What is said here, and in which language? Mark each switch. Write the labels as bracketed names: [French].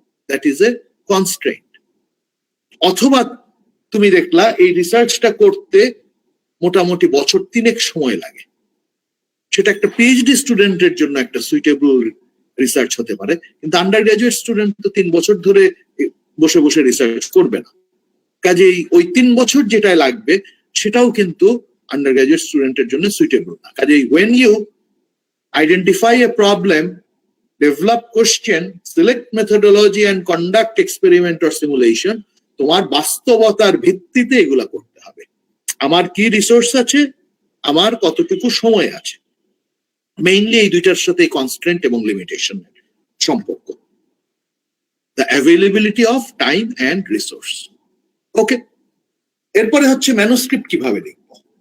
[English] That is a constraint. [Bangla] অথবা তুমি দেখলা এই রিসার্চটা করতে মোটামুটি বছর 3 সময় লাগে, সেটা একটা পিএইচডি স্টুডেন্টের জন্য একটা সুইটেবল রিসার্চ হতে পারে, কিন্তু আন্ডার গ্রাজুয়েট স্টুডেন্ট তো 3 বছর ধরে বসে বসে রিসার্চ করবে না। কাজেই ওই 3 বছর যেটা লাগবে সেটাও কিন্তু আন্ডার গ্রাজুয়েট স্টুডেন্টের জন্য সুইটেবল না। [English] কাজেই when you identify a problem, develop question, select methodology and conduct experiment or simulation, [Bangla] তোমার বাস্তবতার ভিত্তিতে এগুলা করতে হবে। আমার কি রিসোর্স আছে, আমার কতটুকু সময় আছে, মেইনলি এই দুইটার সাথে কনস্ট্রেন্ট এবং লিমিটেশন সম্পর্ক, [English] The availability of time and resource. [Bangla] ওকে, এরপরে হচ্ছে ম্যানুস্ক্রিপ্ট কিভাবে লিখবো।